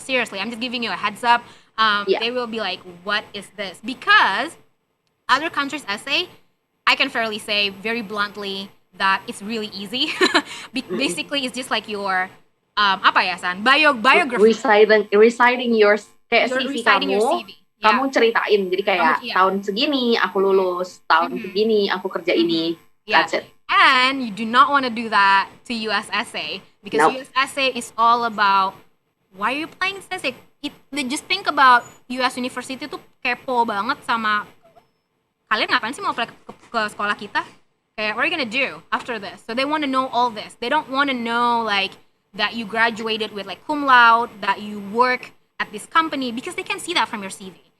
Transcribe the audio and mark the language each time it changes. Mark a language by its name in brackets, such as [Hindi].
[English] Seriously, I'm just giving you a heads up. They will be like, what is this? Because other countries' essay, I can fairly say very bluntly that it's really easy. Basically, it's just like your [Indonesian] apa ya [English] San? Biography. Reciting your CV reciting [Indonesian] kamu. [English] Your CV. [Indonesian] Kamu ceritain, jadi kayak tahun segini aku lulus, tahun segini aku kerja ini. [English] That's it. And you do not want to do that to US essay because US essay is all about why are you applying this essay? Just think about [Indonesian] US University tuh kepo banget sama kalian ngapain sih mau apply ke sekolah kita? Kayak, [English] what are you gonna do after this? So they want to know all this. They don't want to know like that you graduated with like cum laude, that you work at this company, because they can see that from your CV.